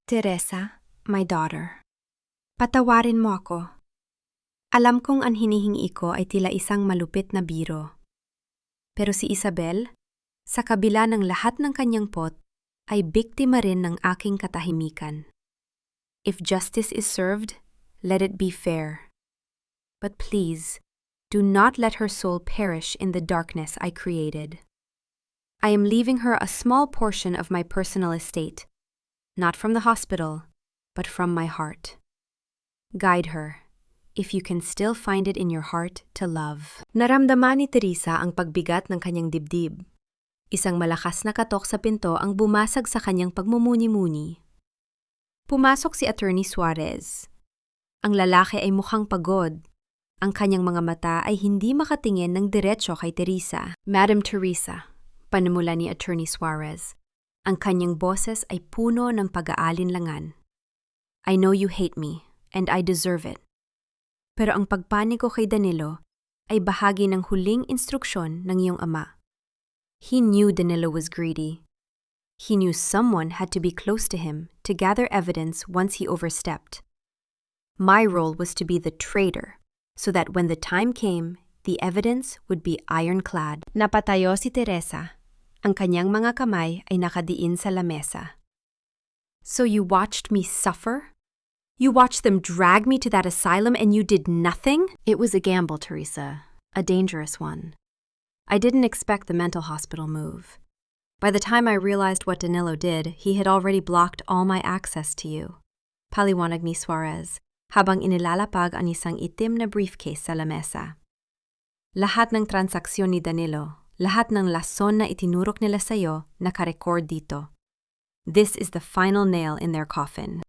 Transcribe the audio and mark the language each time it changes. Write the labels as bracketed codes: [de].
[tl] Teresa, [en] my daughter, [tl] patawarin mo ako. Alam kong ang hinihingi ko ay tila isang malupit na biro. Pero si Isabel, sa kabila ng lahat ng kanyang pot, ay biktima rin ng aking katahimikan. [en] If justice is served, let it be fair. But please, do not let her soul perish in the darkness I created. I am leaving her a small portion of my personal estate, not from the hospital, but from my heart. Guide her, if you can still find it in your heart to love. [tl] Naramdaman ni Teresa ang pagbigat ng kanyang dibdib. Isang malakas na katok sa pinto ang bumasag sa kanyang pagmumuni-muni. Pumasok si Attorney Suarez. Ang lalaki ay mukhang pagod. Ang kanyang mga mata ay hindi makatingin ng diretsyo kay Teresa. Madam Teresa, panimula ni Attorney Suarez. Ang kanyang boses ay puno ng pag-aalinlangan. [en] I know you hate me, and I deserve it. [tl] Pero ang pagpanig ko kay Danilo ay bahagi ng huling instruksyon ng iyong ama. [en] He knew Danilo was greedy. He knew someone had to be close to him to gather evidence once he overstepped. My role was to be the traitor, so that when the time came, the evidence would be ironclad. Napatayo si Teresa. Ang kanyang mga kamay ay nakadiin sa lamesa. So you watched me suffer? You watched them drag me to that asylum and you did nothing? It was a gamble, Teresa. A dangerous one. I didn't expect the mental hospital move. By the time I realized what Danilo did, he had already blocked all my access to you. [tl] Paliwanag ni Suarez, habang inilalapag ang isang itim na briefcase sa lamesa. Lahat ng transaksyon ni Danilo, lahat ng lason na itinurok nila sa'yo, nakarecord dito. [en] This is the final nail in their coffin.